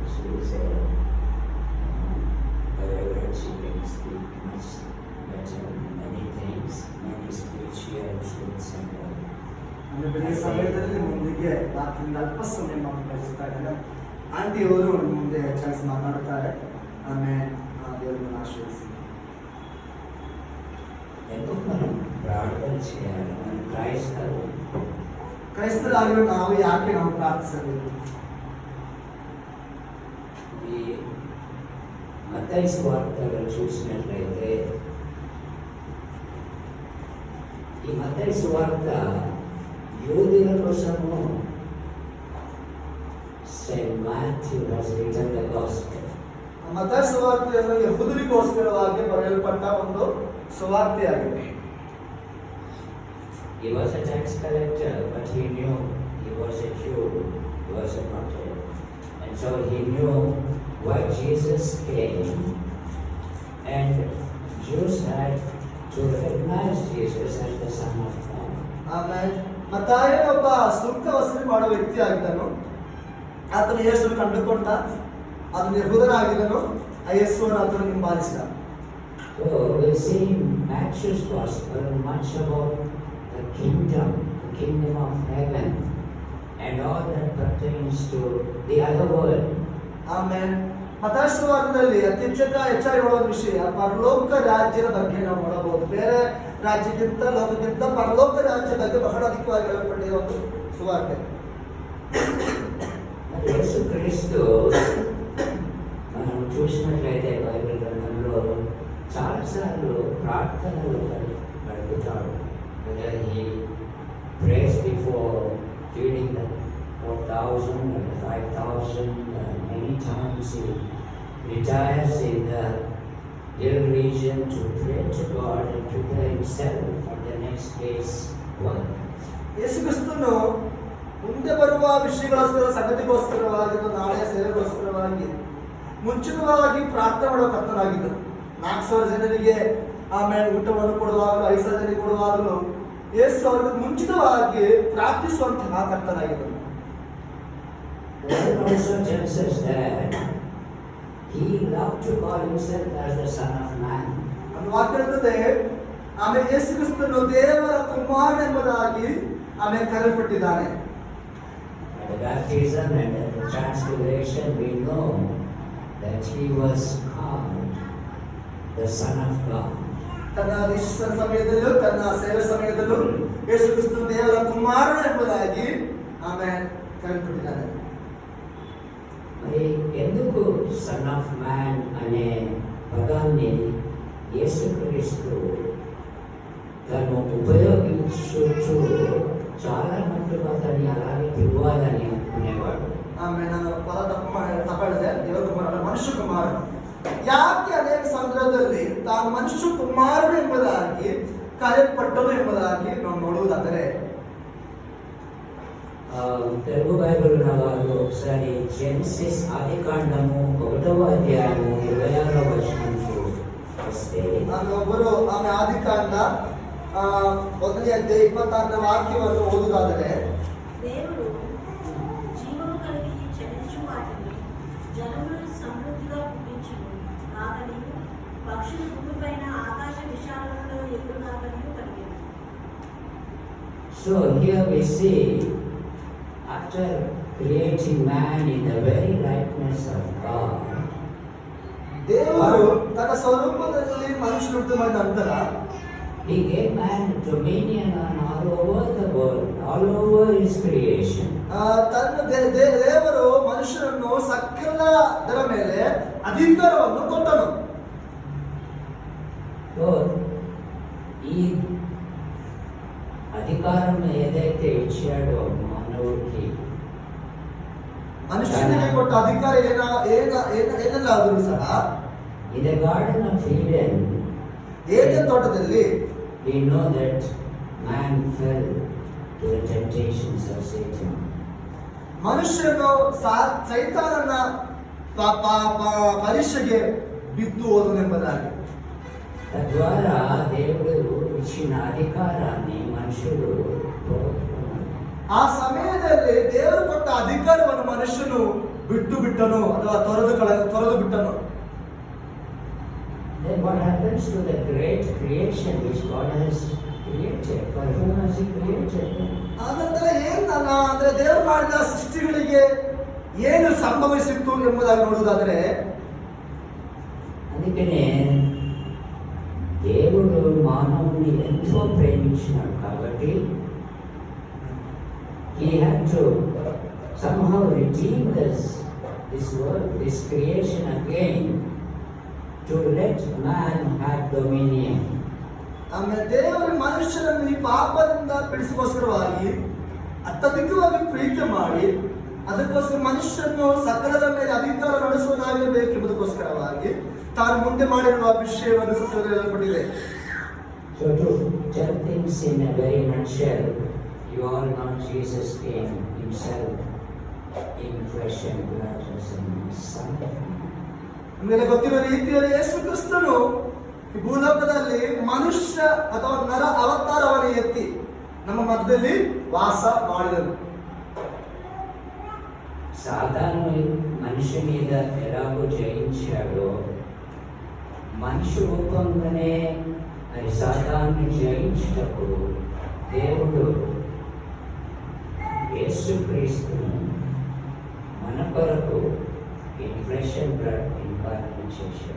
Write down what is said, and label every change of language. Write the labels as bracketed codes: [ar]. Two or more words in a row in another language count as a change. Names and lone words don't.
[en] she's wherever she can speak much better, many things, many spiritual truths and all. [kn] ಬೆಳಿಗ್ಗೆ ಸಮಯದಲ್ಲಿ ಮುಂದಿಗೆ ರಾತ್ರಿಯಿಂದ ಅಲ್ಪ ಸಮಯ ನಾವು ಕಳಿಸ್ತಾ ಇದ್ದಾರೆ. ಆಂಟಿಯವರು ಮುಂದೆ ಹೆಚ್ಚಾಗಿ ಮಾತನಾಡ್ತಾರೆ. ಆಮೇಲೆ ದೇವರನ್ನು ಆಶೀರ್ವದಿಸಿ. [te] ఎందుకు మనం ప్రార్థన చేయాలి? మనం [kn] క్రైస్తవులు ನಾವು ಯಾಕೆ ನಾವು ಪ್ರಾರ್ಥಿಸಬೇಕು? [te] ఈ మత్తయి సువార్తలో చూసినట్లయితే ఈ మత్తయి సువార్త యూదుల కోసము [en] Saint Matthew has written the gospel. [kn] ಮತ್ತಾಯ ಸುವಾರ್ತೆಯನ್ನು ಯಹೂದರಿಗೋಸ್ಕರವಾಗಿ ಬರೆಯಲ್ಪಟ್ಟ ಒಂದು ಸುವಾರ್ತೆಯಾಗಿದೆ. [en] He was a tax collector, but he knew he was a Jew, he was a martyr. And so he knew why Jesus came, and Jews had to recognize Jesus as the Son of God. [kn] ಆಮೇಲೆ ಮತ್ತಾಯ ಒಬ್ಬ ಸುಂಕ ವಸೂಲಿ ಮಾಡುವ ವ್ಯಕ್ತಿ ಆಗಿದ್ದನು. ಆತನು ಯೇಸುವನ್ನು ಕಂಡುಕೊಂಡ, ಆತನು ಯಹೂದನಾಗಿದ್ದನು, ಆ ಯೇಸುವನ್ನು ಆತನು ಹಿಂಬಾಲಿಸಿದ. [en] So we see in Matthew's Gospel much about the kingdom of heaven, and all that pertains to the other world. [kn] ಆಮೇಲೆ ಮತ್ತಾಯ ಸುವಾರ್ತೆಯಲ್ಲಿ ಅತಿ ಹೆಚ್ಚಾಗಿ ನೋಡುವ ವಿಷಯ ಪರಲೋಕ ರಾಜ್ಯದ ಬಗ್ಗೆ ನಾವು ನೋಡಬಹುದು. ಬೇರೆ ರಾಜ್ಯಕ್ಕಿಂತ ಲೋಕಕ್ಕಿಂತ ಪರಲೋಕ ರಾಜ್ಯ ಬಗ್ಗೆ ಬಹಳ ಅಧಿಕವಾಗಿ ಹೇಳಲ್ಪಟ್ಟಿರುವ ಒಂದು ಸುವಾರ್ತೆ. [te] యేసు క్రీస్తు మనం చూసినట్లయితే బైబిల్ గ్రంథంలో చాలాసార్లు ప్రార్థనలు గడుపుతాడు. [en] He prays before feeding the 4,000 and 5,000. Many times he retires in the hill region to pray to God and prepare himself for the next day's work. [kn] ಯೇಸು ಕ್ರಿಸ್ತನು ಮುಂದೆ ಬರುವ ವಿಷಯಗೋಸ್ಕರ, ಸಂಗತಿಗೋಸ್ಕರವಾಗಿ, ನಾಳೆಯ ಸೇವೆಗೋಸ್ಕರವಾಗಿ ಮುಂಚಿತವಾಗಿ ಪ್ರಾರ್ಥನೆ ಮಾಡುವ ಕರ್ತನಾಗಿದ್ದರು. 4,000 ಜನರಿಗೆ ಆಮೇಲೆ ಊಟವನ್ನು ಕೊಡುವಾಗಲೂ, 5,000 ಜನರಿಗೆ ಕೊಡುವಾಗಲೂ ಯೇಸು ಅವರಿಗೆ ಮುಂಚಿತವಾಗಿ ಪ್ರಾರ್ಥಿಸುವಂತಹ ಕರ್ತನಾಗಿದ್ದರು. [en] Also tells us that he loved to call himself as the Son of Man. [kn] ಒಂದು ವಾಕ್ಯ ಹೇಳ್ತದೆ, ಆಮೇಲೆ ಯೇಸು ಕ್ರಿಸ್ತನು ದೇವರ ಕುಮಾರನೆಂಬುದಾಗಿ ಆಮೇಲೆ ಕರೆಯಲ್ಪಟ್ಟಿದ್ದಾನೆ. [en] At the baptism and at the transfiguration we know that he was called the Son of God. [kn] ತನ್ನ ಶಿಷ್ಯರ ಸಮಯದಲ್ಲೂ ತನ್ನ ಸೇವೆ ಸಮಯದಲ್ಲೂ ಯೇಸು ಕ್ರಿಸ್ತನು ದೇವರ ಕುಮಾರನೆಂಬುದಾಗಿ ಆಮೇಲೆ ಕರೆಯಲ್ಪಟ್ಟಿದ್ದಾನೆ. [te] మరి ఎందుకు [en] Son of Man [te] అనే పదాన్ని యేసుక్రీస్తు తను ఉపయోగించుచు చాలా మట్టుకు అతన్ని అలాగే పిలవాలని అనుకునేవాడు. [kn] ಆಮೇಲೆ ನಾನು ಪದ ತಪ್ಪಾಳಿದೆ. ದೇವರ ಕುಮಾರ, ಮನುಷ್ಯ ಕುಮಾರ. ಯಾಕೆ ಅನೇಕ ಸಂದರ್ಭದಲ್ಲಿ ತಾನು ಮನುಷ್ಯ ಕುಮಾರನು ಎಂಬುದಾಗಿ ಕರೆಯಲ್ಪಟ್ಟನು ಎಂಬುದಾಗಿ ನಾವು ನೋಡುವುದಾದರೆ [te] తెలుగు బైబిల్ ఉన్నవారు ఒకసారి జెనసిస్ ఆదికాండము 1వ అధ్యాయము 26వ వచనంకు వస్తే, [kn] ಒಬ್ಬರು ಆಮೇಲೆ ಆದಿಕಾಂಡ 1ನೇ ಅಧ್ಯಾಯ 26ನೇ ವಾಕ್ಯವನ್ನು ಓದುವುದಾದರೆ, [te] దేవుడు జీవము కలిగి చలించు వాటిని జలములు సమృద్ధిగా పుట్టించును కాకని పక్షులు భూమిపైన ఆకాశ విశాలంలో ఎగురుగాకని కలిగాను. [en] So here we see, after creating man in the very likeness of God, [kn] ದೇವರು ತನ್ನ ಸ್ವರೂಪದಲ್ಲಿ ಮನುಷ್ಯನುಂಟು ಮಾಡಿದ ನಂತರ [en] he gave man dominion on all over the world, all over his creation. [kn] ತನ್ನ ದೇವರು ಮನುಷ್ಯನನ್ನು ಸಕಲದರ ಮೇಲೆ ಅಧಿಕಾರವನ್ನು ಕೊಟ್ಟನು. [te] So ఈ అధికారం ఏదైతే ఇచ్చాడో మానవుడికి, [kn] ಮನುಷ್ಯನಿಗೆ ಕೊಟ್ಟ ಅಧಿಕಾರ ಏನೆಲ್ಲಾದರೂ ಸಹ [en] in the garden of Eden, [kn] ಏದೇನ್ ತೋಟದಲ್ಲಿ [en] we know that man fell to the temptations of Satan. [kn] ಮನುಷ್ಯನು ಸೈತಾನನ ಪರೀಕ್ಷೆಗೆ ಬಿದ್ದು ಹೋದನೆಂಬುದಾಗಿ, [te] తద్వారా దేవుడు ఇచ్చిన అధికారాన్ని మనుషులు పోగొట్టుకున్నారు. [kn] ಆ ಸಮಯದಲ್ಲಿ ದೇವರು ಕೊಟ್ಟ ಅಧಿಕಾರವನ್ನು ಮನುಷ್ಯನು ಬಿಟ್ಟನು ಅಥವಾ ತೊರೆದು ಬಿಟ್ಟನು. [en] Then what happens to the great creation which God has created? For whom has He created them? [kn] ಆನಂತರ ಏನಲ್ಲ ಅಂದ್ರೆ ದೇವರು ಮಾಡಿದ ಸೃಷ್ಟಿಗಳಿಗೆ ಏನು ಸಂಭವಿಸಿತ್ತು ಎಂಬುದಾಗಿ ನೋಡುವುದಾದರೆ, [te] అందుకనే దేవుడు మానవుని ఎంతో ప్రేమించినాడు కాబట్టి [en] He had to somehow redeem this world, this creation again, to let man have dominion. [kn] ಆಮೇಲೆ ದೇವರು ಮನುಷ್ಯನನ್ನು ಈ ಪಾಪದಿಂದ ಬಿಡಿಸೋಸ್ಕರವಾಗಿ ಅತ್ಯಧಿಕವಾಗಿ ಪ್ರೀತಿ ಮಾಡಿ ಅದಕ್ಕೋಸ್ಕರ ಮನುಷ್ಯನು ಸಕಲದ ಮೇಲೆ ಅಧಿಕಾರ ನಡೆಸುವುದಾಗಬೇಕೆಂಬುದಕ್ಕೋಸ್ಕರವಾಗಿ ತಾನು ಮುಂದೆ ಮಾಡಿರುವ ವಿಷಯವನ್ನು ಸತ್ಯದಲ್ಲಿ ಹೇಳಲ್ಪಟ್ಟಿದೆ. [en] So to tell things in a very nutshell, you all know Jesus came Himself in flesh and blood as a Son of Man. [kn] ನಿಮಗೆ ಗೊತ್ತಿರುವ ರೀತಿಯಲ್ಲಿ ಯೇಸು ಕ್ರಿಸ್ತನು ಈ ಭೂಲೋಕದಲ್ಲಿ ಮನುಷ್ಯ ಅಥವಾ ನರ ಅವತಾರವನ್ನು ಎತ್ತಿ ನಮ್ಮ ಮಧ್ಯದಲ್ಲಿ ವಾಸ ಮಾಡಿದನು. [te] సాధారణ మనిషి మీద ఎలాగో జయించాడో మనిషి రూపంగానే అది సాధారణ జయించుటకు దేవుడు యేసుక్రీస్తును మన కొరకు [en] in flesh and blood incarnate [te] చేశాడు.